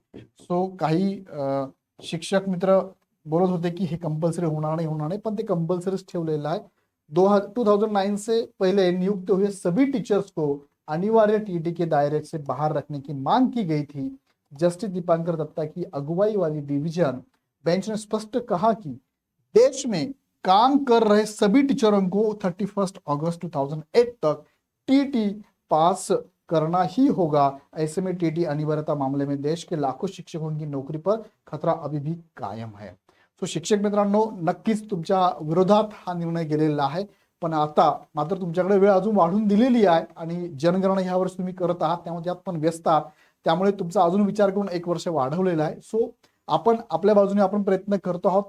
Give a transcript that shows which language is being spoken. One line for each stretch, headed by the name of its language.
Marathi: So काही शिक्षक मित्र बोलत होते की हे कंपल्सरी होणार नाही, पण ते कंपल्सरीच ठेवलेलं आहे.
Hindi: 2009 से पहले नियुक्त हुए सभी टीचर्स को अनिवार्य टीईटी के दायरे से बाहर रखने की मांग की गई थी. जस्टिस दीपंकर दत्ता की अगुवाई वाली डिवीजन बेंच ने स्पष्ट कहा कि देश में काम कर रहे सभी टीचरों को 31 अगस्त 2008 तक टीटी पास करना ही होगा. ऐसे में टीटी अनिवार्यता मामले में देश के लाखों शिक्षकों की नौकरी पर खतरा अभी भी कायम है.
Marathi: सो शिक्षक मित्रांनो, नक्कीच तुमच्या विरोधात हा निर्णय गेलेला आहे. पण आता मात्र तुमच्याकडे वेळ अजून वाढून दिलेली आहे आणि जनगणना ह्या वर्षी तुम्ही करत आहात, त्यामुळे त्यात पण व्यस्त आहात. त्यामुळे तुमचा अजून विचार करून 1 वर्ष वाढवलेला आहे. सो आपण आपल्या बाजूने आपण प्रयत्न करतो आहोत.